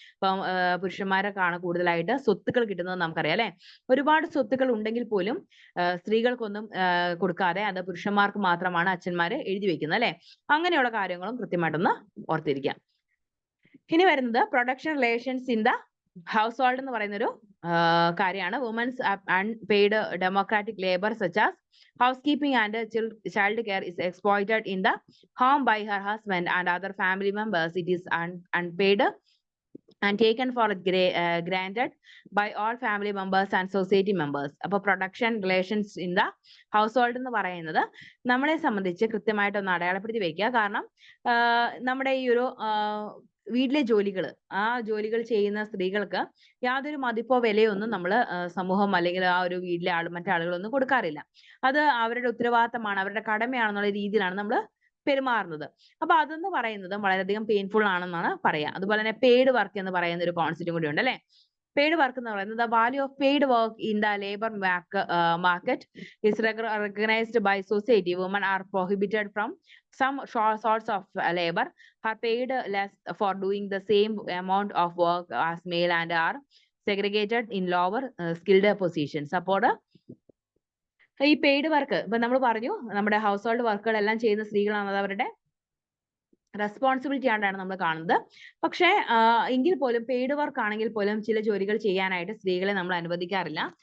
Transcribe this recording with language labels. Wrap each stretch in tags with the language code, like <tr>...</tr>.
<ml>ഇപ്പം പുരുഷന്മാരൊക്കെയാണ് കൂടുതലായിട്ട് സ്വത്തുക്കൾ കിട്ടുന്നത് നമുക്കറിയാം അല്ലെ. ഒരുപാട് സ്വത്തുക്കൾ ഉണ്ടെങ്കിൽ പോലും സ്ത്രീകൾക്കൊന്നും കൊടുക്കാതെ അത് പുരുഷന്മാർക്ക് മാത്രമാണ് അച്ഛന്മാര് എഴുതി വെക്കുന്നത് അല്ലെ. അങ്ങനെയുള്ള കാര്യങ്ങളും കൃത്യമായിട്ടൊന്ന് ഓർത്തിരിക്കാം. ഇനി വരുന്നത് production relations in the house hold എന്ന് പറയുന്ന ഒരു കാര്യമാണ്.</ml> <en>Woman's unpaid democratic labour such as housekeeping and child care is exploited in the home by her husband and other family members. It is unpaid and taken for granted by all family members and society members.</en> <ml>അപ്പോൾ production relations in the house hold എന്ന് പറയുന്നത് നമ്മളെ സംബന്ധിച്ച് കൃത്യമായിട്ടൊന്ന് അടയാളപ്പെടുത്തി വെക്കുക. കാരണം നമ്മുടെ ഈ ഒരു വീട്ടിലെ ജോലികൾ, ആ ജോലികൾ ചെയ്യുന്ന സ്ത്രീകൾക്ക് യാതൊരു മതിപ്പോ വിലയോ ഒന്നും നമ്മൾ സമൂഹം അല്ലെങ്കിൽ ആ ഒരു വീട്ടിലെ മറ്റാളുകളൊന്നും കൊടുക്കാറില്ല. അത് അവരുടെ ഉത്തരവാദിത്തമാണ്, അവരുടെ കടമയാണെന്നുള്ള രീതിയിലാണ് നമ്മൾ പെരുമാറുന്നത്. അപ്പൊ അതെന്ന് പറയുന്നത് വളരെയധികം പെയിൻഫുൾ ആണെന്നാണ് പറയാ. അതുപോലെ തന്നെ പെയ്ഡ് വർക്ക് എന്ന് പറയുന്ന ഒരു കോൺസെപ്റ്റും കൂടി ഉണ്ട് അല്ലെ. പെയ്ഡ് വർക്ക് എന്ന് പറയുന്നത്</ml> <en>the value of paid work in the labor market is recognized by society. Women are prohibited from some sorts of labor, are paid less for doing the same amount of work as male, and are segregated in lower skilled positions.</en> <ml>അപ്പോൾ ഈ paid work ഇപ്പൊ നമ്മൾ പറഞ്ഞു, നമ്മുടെ house hold വർക്കുകളെല്ലാം ചെയ്യുന്ന സ്ത്രീകളാണ്, അത് അവരുടെ റെസ്പോൺസിബിലിറ്റി ആയിട്ടാണ് നമ്മൾ കാണുന്നത്. പക്ഷേ എങ്കിൽ പോലും പെയ്ഡ് വർക്ക് ആണെങ്കിൽ പോലും ചില ജോലികൾ ചെയ്യാനായിട്ട് സ്ത്രീകളെ നമ്മൾ അനുവദിക്കാറില്ല.</ml>